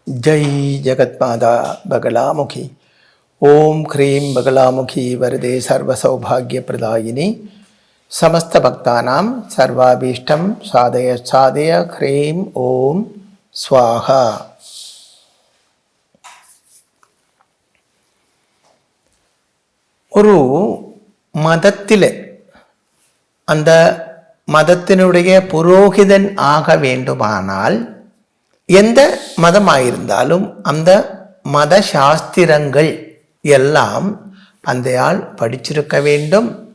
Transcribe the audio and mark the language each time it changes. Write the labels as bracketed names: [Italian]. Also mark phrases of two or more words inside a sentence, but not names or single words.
[Sanskrit] जय जगत्माता बगलामुखी ओम क्रीं बगलामुखी वरदे सर्वसौभाग्यप्रदायिनी समस्त भक्तानां सर्वाभीष्टं साधय साधय क्रीं ओम स्वाहा. [Tamil] ஒரு மதத்திலே அந்த மதத்தினுடைய புரோகிதன் ஆக வேண்டுமானால் எந்த மதமாயிருந்தாலும் அந்த மத சாஸ்திரங்கள் எல்லாம் அந்த ஆள் படிச்சிருக்க வேண்டும்.